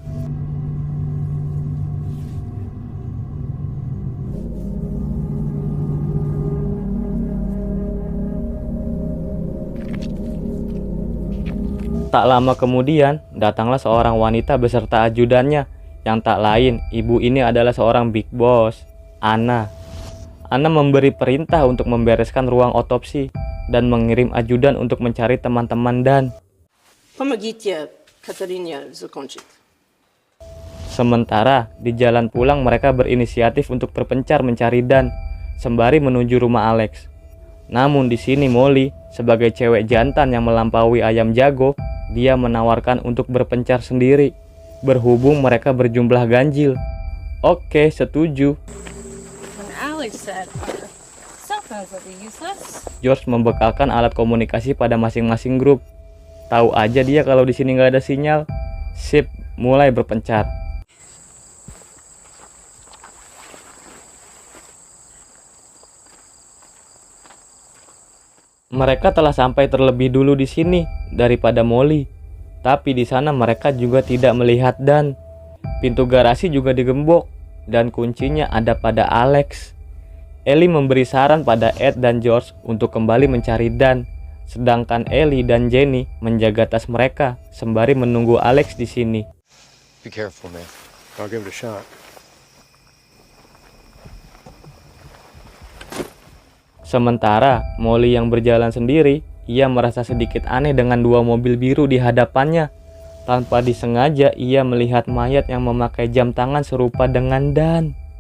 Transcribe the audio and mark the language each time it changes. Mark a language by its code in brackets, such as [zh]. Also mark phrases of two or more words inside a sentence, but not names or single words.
[id] Tak lama kemudian, datanglah seorang wanita beserta ajudannya yang tak lain, ibu ini adalah seorang [en] big boss, [id] Anna. Anna memberi perintah untuk membereskan ruang otopsi dan mengirim ajudan untuk mencari teman-teman Dan. [ru] Помогите Катарине закончить. [id] Sementara di jalan pulang mereka berinisiatif untuk berpencar mencari Dan sembari menuju rumah Alex. Namun di sini Molly sebagai cewek jantan yang melampaui ayam jago, dia menawarkan untuk berpencar sendiri berhubung mereka berjumlah ganjil. Oke, setuju. [en] And Alex said our cell phones would be useless. [id] George membekalkan alat komunikasi pada masing-masing grup. Tahu aja dia kalau di sini nggak ada sinyal. Sip, mulai berpencar. Mereka telah sampai terlebih dulu di sini daripada Molly. Tapi di sana mereka juga tidak melihat Dan. Pintu garasi juga digembok dan kuncinya ada pada Alex. Ellie memberi saran pada Ed dan George untuk kembali mencari Dan, sedangkan Ellie dan Jenny menjaga tas mereka sembari menunggu Alex di sini. [en] Be careful, man. I'll give it a shot. [id] Sementara Molly yang berjalan sendiri, ia merasa sedikit aneh dengan dua mobil biru di hadapannya. Tanpa disengaja, ia melihat mayat yang memakai jam tangan serupa dengan Dan.